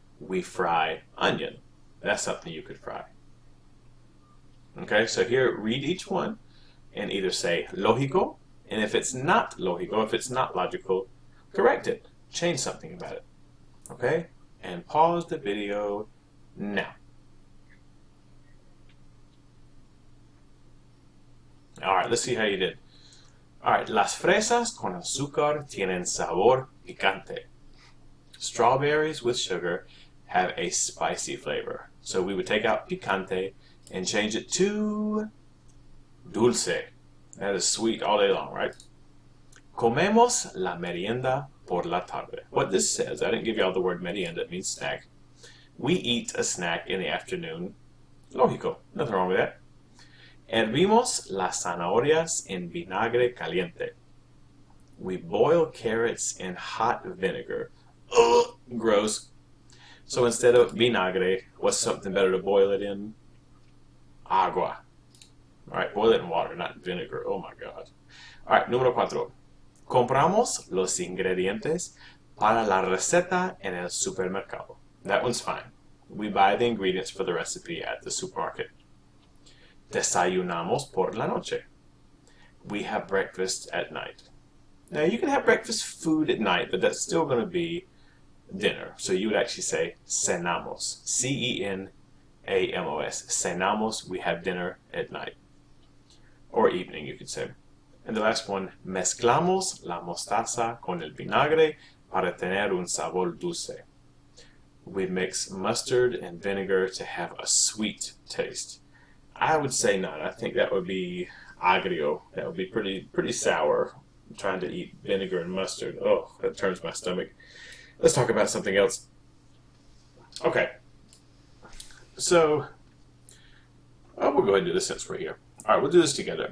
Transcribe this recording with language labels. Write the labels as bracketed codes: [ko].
[en] We fry onion. That's something you could fry. Okay, so here, read each one, and either say lógico, and if it's not lógico, if it's not logical, correct it. Change something about it. Okay? And pause the video now. Alright, let's see how you did. [es] Alright, las fresas con azúcar tienen sabor picante. [en] Strawberries with sugar have a spicy flavor. So we would take out picante and change it to dulce. That is sweet all day long, right? [es] Comemos la merienda por la tarde. [en] What this says, I didn't give you all the word merienda, it means snack. We eat a snack in the afternoon. Lógico, nothing wrong with that. [es] Hervimos las zanahorias en vinagre caliente. [en] We boil carrots in hot vinegar. Ugh, gross. So instead of vinagre, what's something better to boil it in? Agua. Alright, boil it in water, not vinegar. Oh my god. Alright, número 4. [es] Compramos los ingredientes para la receta en el supermercado. [en] That one's fine. We buy the ingredients for the recipe at the supermarket. [es] Desayunamos por la noche. [en] We have breakfast at night. Now you can have breakfast food at night, but that's still going to be dinner. So you would actually say cenamos. C-E-N-A-M-O-S. Cenamos, we have dinner at night. Or evening, you could say. And the last one, [es] mezclamos la mostaza con el vinagre para tener un sabor dulce. [en] We mix mustard and vinegar to have a sweet taste. I would say not. I think that would be agrio. That would be pretty sour. I'm trying to eat vinegar and mustard. Oh, that turns my stomach. Let's talk about something else. Okay. So, we'll go ahead and do this since we're here. All right, we'll do this together.